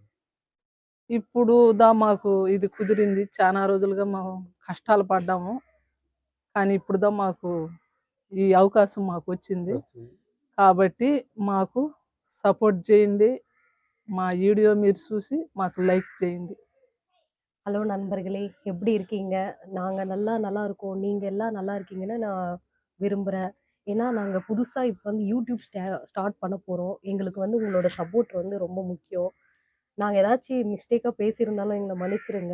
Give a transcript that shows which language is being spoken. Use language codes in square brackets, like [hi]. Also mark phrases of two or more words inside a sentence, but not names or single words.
[te] ఇప్పుడు మాకు ఇది కుదిరింది. చాలా రోజులుగా మేము కష్టాలు పడ్డాము. కానీ ఇప్పుడు మాకు ఈ అవకాశం మాకొచ్చింది. వచ్చింది. కాబట్టి మాకు సపోర్ట్ చేయండి. మా వీడియో మీరు చూసి మాకు లైక్ చేయండి. [ta] ஹலோ நண்பர்களே, எப்படி இருக்கீங்க? நாங்க நல்லா இருக்கோம். நீங்க எல்லாம் நல்லா இருக்கீங்கன்னு நான் விரும்புறேன். ஏன்னா, நாங்க புதுசா இப்ப வந்து யூடியூப் ஸ்டார்ட் பண்ண போறோம். எங்களுக்கு வந்து உங்களோட சப்போர்ட் வந்து ரொம்ப முக்கியம். நாங்க ஏதாச்சும் மிஸ்டேக்கா பேசியிருந்தாலும் எங்கள மன்னிச்சிடுங்க.